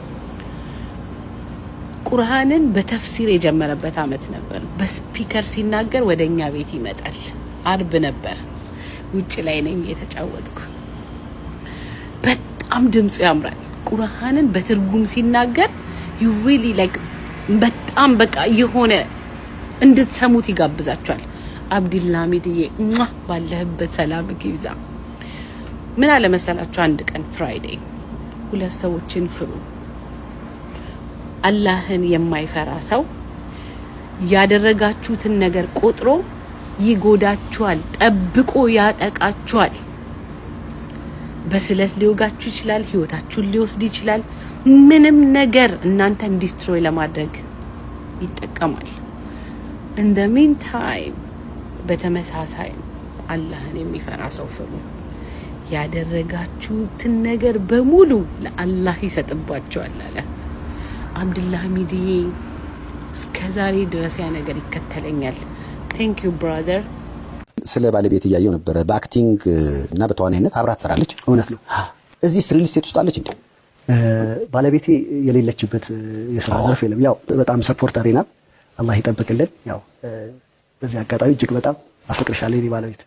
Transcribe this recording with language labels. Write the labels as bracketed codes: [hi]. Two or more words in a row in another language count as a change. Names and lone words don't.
[am] ቁርአንን በተፍሲር የጀመረበት አመት ነበር። በስፒከር ሲናገር ወደኛ ቤት ይመጣል። አርብ ነበር፣ ውጭ ላይ ነኝ የተጫወትኩ። በጣም ድምጹ ያምራል። ቁርአንን በትርጉም ሲናገር [en] you really like [am] በጣም በቃ የሆነ እንድትሰሙት ይጋብዛችኋል። አብዱልሐሚድዬ ባለህበት ሰላም ይብዛ። ምን አለ መሰላችሁ፣ አንድ ቀን ፍራይዴይ ሁለት ሰዎችን ፍሩ። አላህን የማይፈራ ሰው ያደረጋችሁትን ነገር ቆጥሮ ይጎዳችኋል፣ ጠብቆ ያጠቃችኋል። በስለት ሊወጋችሁ ይችላል፣ ህይወታችሁን ሊወስድ ይችላል። ምንም ነገር እናንተን ዲስትሮይ ለማድረግ ይጠቀማል። [en] in the meantime [am] በተመሳሳይ አላህን የሚፈራ ሰው ፍሩ። ያደረጋችሁትን ነገር በሙሉ ለአላህ ይሰጥባችኋል አለ አብዱልሐሚድዬ። እስከዛሬ ድረስ ያ ነገር ይከተለኛል። [en] thank you brother። [am] ስለ ባለቤት እያየው ነበር። በአክቲንግ እና በተዋናይነት አብራ ትሰራለች። እውነት ነው። እዚህ ሪል ስቴት ውስጥ አለች እንዴ? ባለቤቴ የሌለችበት የስራ ዘርፍ የለም። ያው በጣም ሰፖርተሪ ናት። አላህ ይጠብቅልን። ያው በዚህ አጋጣሚ እጅግ በጣም አፈቅርሻለሁ የኔ ባለቤት